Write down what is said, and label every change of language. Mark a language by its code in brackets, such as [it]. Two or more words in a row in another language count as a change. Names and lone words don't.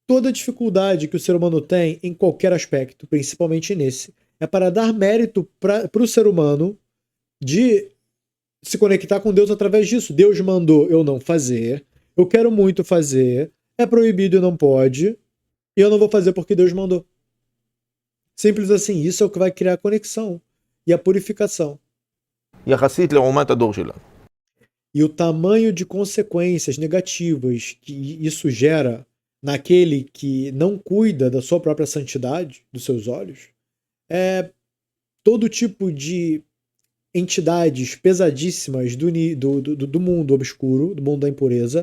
[pt] Toda dificuldade que o ser humano tem em qualquer aspecto, principalmente nesse, é para dar mérito para o ser humano de se conectar com Deus através disso. Deus mandou eu não fazer, eu quero muito fazer, é proibido e não pode, e eu não vou fazer porque Deus mandou. Simples assim, isso é o que vai criar a conexão e a purificação. [he] יחסית לעומת הדור שלנו. [pt] E o tamanho de consequências negativas que isso gera naquele que não cuida da sua própria santidade, dos seus olhos, é todo tipo de entidades pesadíssimas do mundo obscuro, do mundo da impureza.